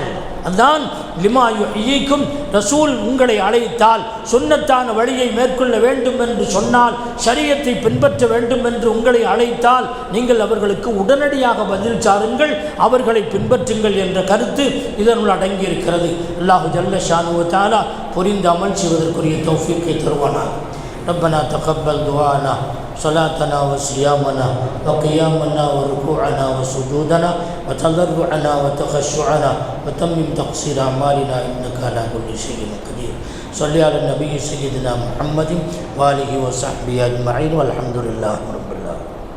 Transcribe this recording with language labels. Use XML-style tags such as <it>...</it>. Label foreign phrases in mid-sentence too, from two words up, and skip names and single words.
<ta>அதான்</ta> <ar>لما يحييكم,</ar> <ta>ரசூல் உங்களை அழைத்தால், சுன்னத்தான வழியை மேற்கொள்ள வேண்டும் என்று சொன்னால், ஷரியத்தை பின்பற்ற வேண்டும் என்று உங்களை அழைத்தால், நீங்கள் அவர்களுக்கு உடனடியாக பதில் சாருங்கள், அவர்களை பின்பற்றுங்கள் என்ற கருத்து இதனுள் அடங்கியிருக்கிறது.</ta> <ar>الله جل شأنه وتعالى</ar> <ta>புரிந்து அமல் செய்வதற்குரிய தௌஃபீக்கை தருவானாக.</ta> <ar>ربنا تقبل دعاءنا صلاتنا وصيامنا وقيامنا وركوعنا وسجودنا وتضرعنا وتخشعنا وتمم تقصير أعمالنا إنك على كل شيء قدير. صل على النبي سيدنا محمد وآله وصحبه أجمعين والحمد لله رب العالمين.</ar>